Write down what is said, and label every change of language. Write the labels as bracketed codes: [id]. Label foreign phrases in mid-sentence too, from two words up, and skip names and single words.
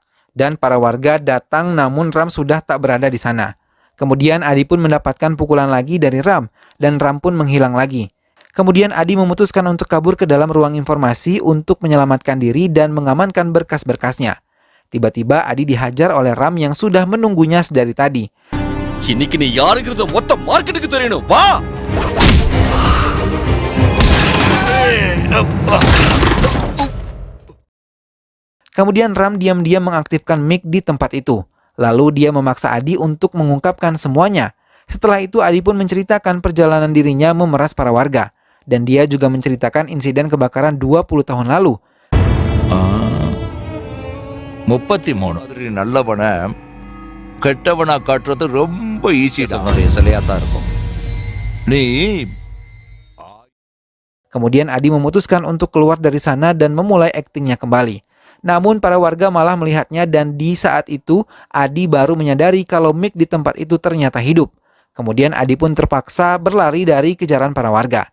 [id] Dan para warga datang namun Ram sudah tak berada di sana. Kemudian Adi pun mendapatkan pukulan lagi dari Ram dan Ram pun menghilang lagi. Kemudian Adi memutuskan untuk kabur ke dalam ruang informasi untuk menyelamatkan diri dan mengamankan berkas-berkasnya. Tiba-tiba Adi dihajar oleh Ram yang sudah menunggunya sedari tadi. [ta] இன்னைக்கு நீ யாருங்கிறது மொத்த மார்க்கெட்டுக்கு தெரியணும். வா. [id] Kemudian Ram diam-diam mengaktifkan mic di tempat itu. Lalu dia memaksa Adi untuk mengungkapkan semuanya. Setelah itu Adi pun menceritakan perjalanan dirinya memeras para warga. Dan dia juga menceritakan insiden kebakaran 20 tahun lalu. [ta] 33 நல்லவன கெட்டவனா காட்டுறது ரொம்ப ஈஸி தான். சிலையா தான் இருக்கும். நீ [id] Kemudian Adi memutuskan untuk keluar dari sana dan memulai aktingnya kembali. Namun para warga malah melihatnya dan di saat itu Adi baru menyadari kalau mic di tempat itu ternyata hidup. Kemudian Adi pun terpaksa berlari dari kejaran para warga.